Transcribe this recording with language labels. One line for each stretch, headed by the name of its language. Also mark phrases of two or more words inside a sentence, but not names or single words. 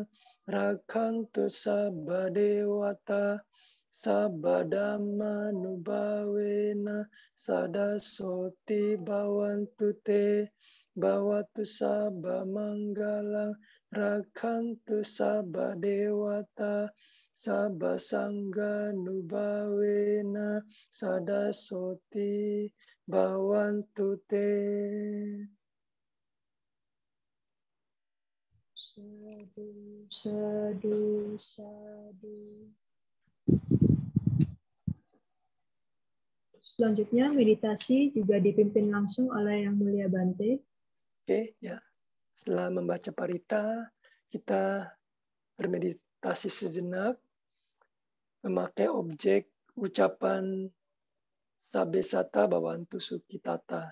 Pali: Rakantu Sabba Dewata Sabba Dhamma Nubawena Sadasoti Bawantute Bawatu Sabba Manggalang Rakantu Sabba Dewata Sabba Sangha Nubawena Sadasoti Bawantute. Sadu, sadu, sadu.
Indonesian: Selanjutnya meditasi juga dipimpin langsung oleh Yang Mulia Bante. Oke, ya. Setelah membaca parita, kita bermeditasi sejenak, memakai objek ucapan
Pali: Sabesata Bhavantu Sukhitata.